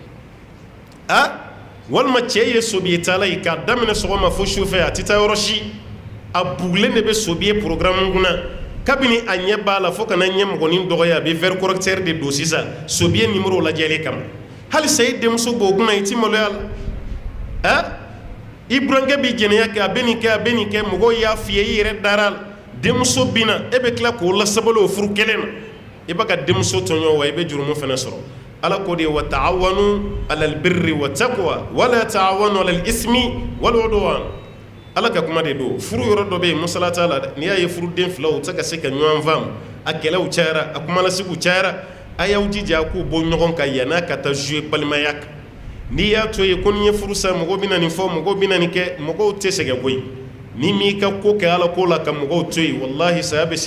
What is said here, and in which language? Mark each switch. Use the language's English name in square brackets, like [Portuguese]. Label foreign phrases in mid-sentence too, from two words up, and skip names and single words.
[Bambara] walima cɛ ye sobiye taala ye k'a daminɛ sɔgɔma fo sufɛ a tɛ taa yɔrɔ si a bugulen de bɛ sobiye programme kunna kabini a ɲɛ b'a la fo kana ɲɛ mɔgɔnin dɔgɔya a bɛ [French] verre correcteur [Bambara] de don sisan sobiye numéro lajɛli kama halisa i denmuso b'o kunna i ti maloya la i burankɛ bɛ jɛnɛya kɛ a bɛ nin kɛ a bɛ nin kɛ mɔgɔw y'a f'i ye i yɛrɛ dara la denmuso bɛ na e bɛ tila k'o lasabali o furu kelen na i b'a ka denmuso tɔɲɔ wa i bɛ jurumu fana sɔrɔ ala ko de [Arabic] وتعاونوا على البر والتقوى ولا تعاونوا على الإثم والعدوان [Bambara] ala ka kuma de do furu yɔrɔ dɔ bɛ yen musala t'a la dɛ n'i y'a ye furuden fila u tɛ ka se ka ɲɔgɔn faamu a kɛlɛw cayara a kumalasigiw cayara a y'aw jija k'u bɔ ɲɔgɔn kan yan'a ka taa jouer balimaya kan n'i y'a to ye ko ni ye furu sa mɔgɔw bɛ na nin fɔ mɔgɔw bɛ na nin kɛ mɔgɔw tɛ sɛgɛn koyi ni m'i ka ko kɛ ala ko la ka mɔgɔw to yen walahi saya bɛ